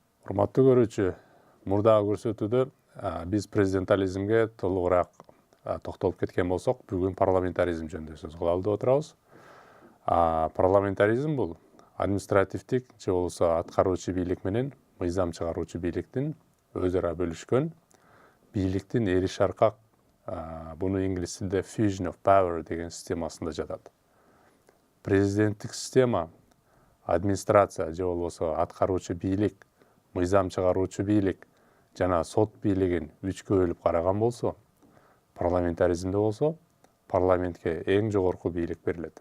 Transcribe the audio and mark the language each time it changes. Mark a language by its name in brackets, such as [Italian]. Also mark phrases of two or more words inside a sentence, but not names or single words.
[Kyrgyz] Урматтуу көрүүчү, мурдагы көрсөтүүдө биз президентализмге толугураак токтолуп кеткен болсок, бүгүн парламентаризм жөнүндө сөз кылалы деп отурабыз. Парламентаризм бул административдик же болбосо аткаруучу бийлик менен мыйзам чыгаруучу бийликтин өз ара бөлүшкөн бийликтин эриш аркак, буну инглиз тилинде [English] fusion of power [Kyrgyz] деген системасында жатат. Президенттик система администрация же болбосо аткаруучу бийлик, мыйзам чыгаруучу бийлик жана сот бийлигин үчкө бөлүп караган болсо, парламентаризмде болсо парламентке эң жогорку бийлик берилет.